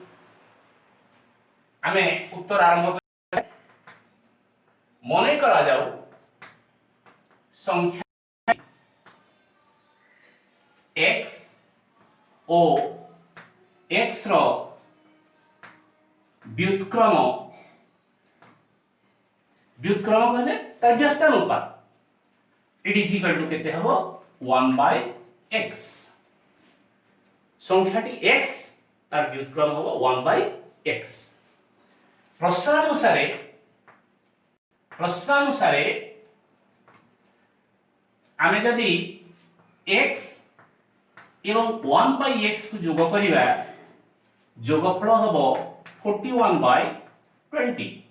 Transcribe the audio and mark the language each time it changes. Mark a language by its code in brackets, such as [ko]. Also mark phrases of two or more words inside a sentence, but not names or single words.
[or] ଆମେ ଉତ୍ତର ଆରମ୍ଭ ମନେ କରା ଯାଉ ସଂଖ୍ୟା x ଓ x ର ବ୍ୟୁତ୍କ୍ରମ ବ୍ୟୁତ୍କ୍ରମ କହିଲେ ତାର ବ୍ୟସ୍ତାନୁପାତ [en] it is equal to [or] କେତେ ହେବ 1/x ସଂଖ୍ୟାଟି x ତାର ବ୍ୟୁତ୍କ୍ରମ ହେବ 1/x। ପ୍ରଶ୍ନାନୁସାରେ ଆମେ ଯଦି x ଏବଂ 1/x କୁ ଯୋଗ କରିବା ଯୋଗଫଳ ହେବ 41/20।